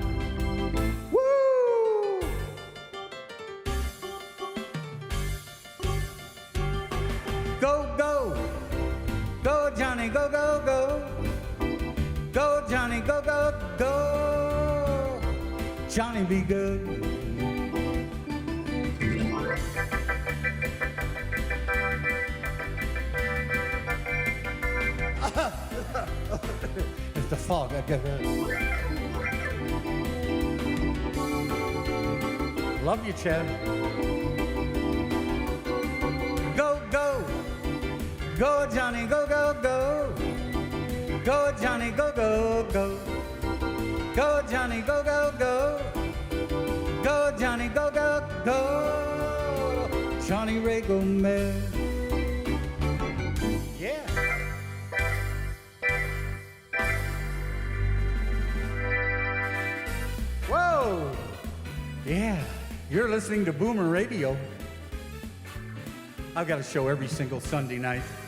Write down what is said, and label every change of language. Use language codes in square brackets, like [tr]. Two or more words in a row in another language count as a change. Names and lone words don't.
[en] Woo! Go, go. Go, Johnny, go, go, go. Go, Johnny, go, go, go. Johnny, be good. It's the fog. Love you, Chad. Go, go. Go, Johnny, go, go, go. Go, Johnny, go, go, go. Go, Johnny, go, go, go. Go, Johnny, go, go, go. Johnny Ray Gomez. Yeah. Whoa. Yeah. You're listening to Boomer Radio. I've got a show every single Sunday night.